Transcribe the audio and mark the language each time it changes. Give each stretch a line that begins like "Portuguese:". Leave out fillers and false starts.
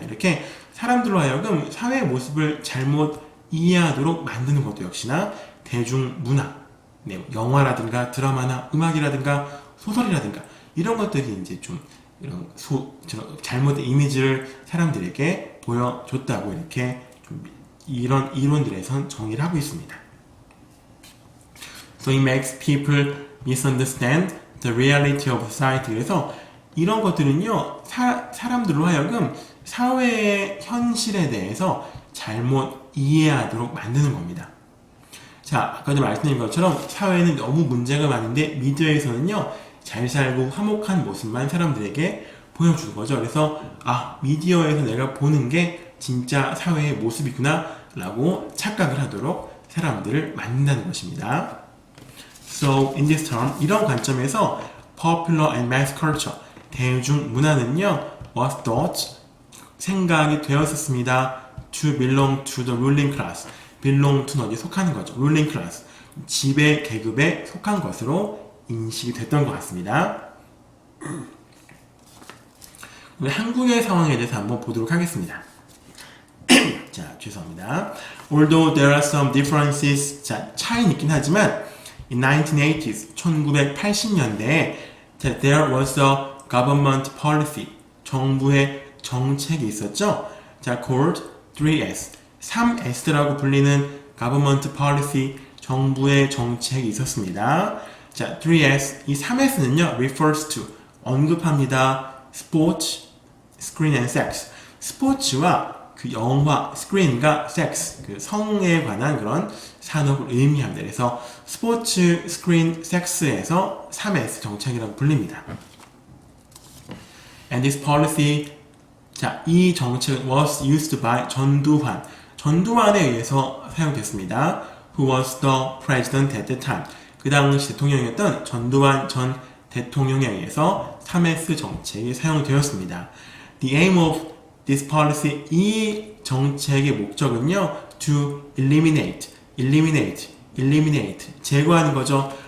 Korean: 이렇게 사람들로 하여금 사회의 모습을 잘못 이해하도록 만드는 것도 역시나 대중문화, 네, 영화라든가 드라마나 음악이라든가 소설이라든가 이런 것들이 이제 좀 이런 잘못된 이미지를 사람들에게 보여줬다고 이렇게 좀 이런 이론들에선 정의를 하고 있습니다.
English: So it makes people misunderstand the reality of society.
Korean: 그래서 이런 것들은요, 사람들로 하여금 사회의 현실에 대해서 잘못 이해하도록 만드는 겁니다. 자, 아까도 말씀드린 것처럼 사회는 너무 문제가 많은데 미디어에서는요, 잘 살고 화목한 모습만 사람들에게 보여주는 거죠. 그래서 아, 미디어에서 내가 보는 게 진짜 사회의 모습이구나 라고 착각을 하도록 사람들을 만든다는 것입니다.
English: So, in this term,
Korean: 이런 관점에서
English: popular and mass culture,
Korean: 대중문화는요,
English: was thought,
Korean: 생각이 되었었습니다.
English: to belong to the ruling class. belong to
Korean: 는 어디에 속하는 거죠.
English: ruling class.
Korean: 지배 계급에 속한 것으로 인식이 됐던 것 같습니다. 한국의 상황에 대해서 한번 보도록 하겠습니다. 자, 죄송합니다.
English: Although there are some differences,
Korean: 자, 차이는 있긴 하지만
English: in 1980s,
Korean: 1980년대에
English: there was a government policy,
Korean: 정부의 정책이 있었죠. 자,
English: called 3S,
Korean: 3S라고 불리는
English: government policy,
Korean: 정부의 정책이 있었습니다. 자, 3S, 이 3S는요,
English: refers to,
Korean: 언급합니다.
English: sports, screen and sex.
Korean: 스포츠와 그 영화, 스크린과 섹스, 그 성에 관한 그런 산업을 의미합니다. 그래서 스포츠, 스크린, 섹스에서 3S 정책이라고 불립니다.
English: And this policy,
Korean: 자, 이 정책은
English: was used by 전두환.
Korean: 전두환에 의해서 사용됐습니다.
English: Who was the president at the time.
Korean: 그 당시 대통령이었던 전두환 전 대통령에 의해서 3S 정책이 사용되었습니다.
English: The aim of this policy,
Korean: 이 정책의 목적은요,
English: to eliminate,
Korean: 제거하는 거죠.